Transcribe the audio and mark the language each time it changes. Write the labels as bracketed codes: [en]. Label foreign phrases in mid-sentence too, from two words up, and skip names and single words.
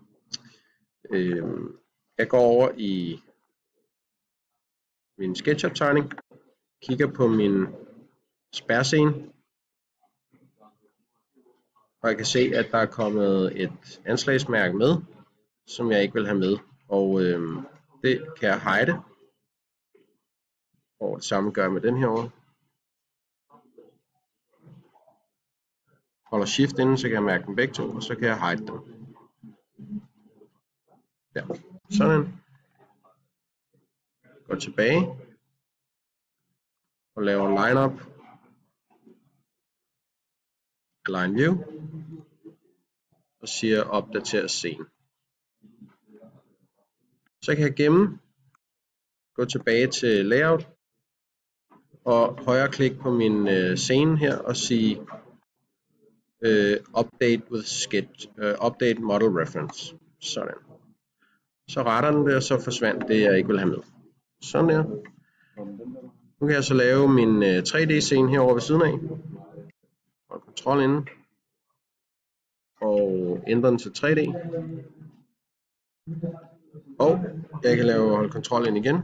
[da] Jeg går over i min SketchUp tegning, kigger på min spærrescene, og jeg kan se, at der er kommet et anslagsmærke med, som jeg ikke vil have med, og det kan jeg hide, og det samme gør jeg med den her over. Holder shift inden, så kan jeg mærke dem begge to, og så kan jeg hide dem. Ja, sådan. Går tilbage og laver [en] line up, line view, [da] og siger opdater scene. Så kan jeg gemme, gå tilbage til layout og højreklik på min scene her og sige [en] update with sketch, update model reference. [da] Sådan. Så retter den det, og så forsvandt det, jeg ikke vil have med. Sådan der. Nu kan jeg så lave min 3D-scene herovre ved siden af. Og kontrol inde. Og ændre den til 3D. Og jeg kan holde kontrol ind igen.